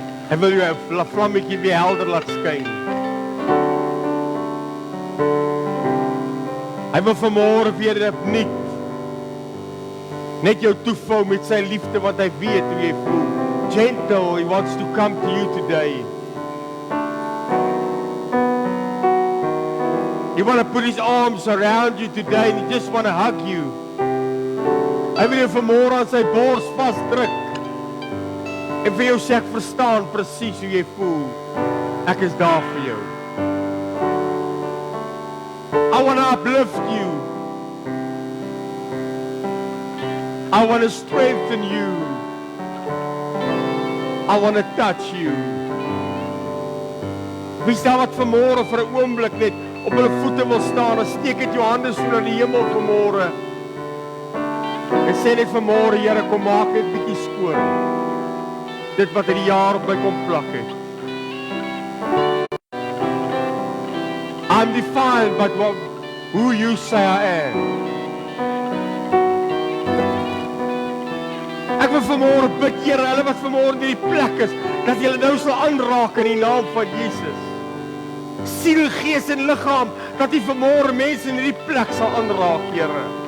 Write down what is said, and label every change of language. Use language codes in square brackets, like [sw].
[af] Hy wil jou 'n vlammetjie weer helder laat skyn. Hy wil vanmôre weer opnuut net jou toevou met sy liefde wat hy weet hoe jy voel. [en] Gentle, He wants to come to you today. He wants to put His arms around you today and He just want to hug you. [af] Hy wil jou vanmôre aan sy bors vasdruk. En vir jou sê ek verstaan presies hoe jy voel. Ek is daar vir jou. [en] I want to uplift you. I want to strengthen you. I want to touch you. [af] Wie staan wat vanmôre vir 'n oomblik net op hulle voete wil staan en steek dit jou hande so na die hemel vanmôre. En sê net vanmôre, Here, kom maak net bietjie skoon. Dit wat in die jaar op my kom plak het. [en] I'm defined by who you say I am. [af] Ek wil vanmôre bid, Here, hulle wat vanmôre in hierdie plek is, dat julle nou sal aanraak in die naam van Jesus. Siel, gees en liggaam, dat U vanmôre mense in hierdie plek sal aanraak, Here.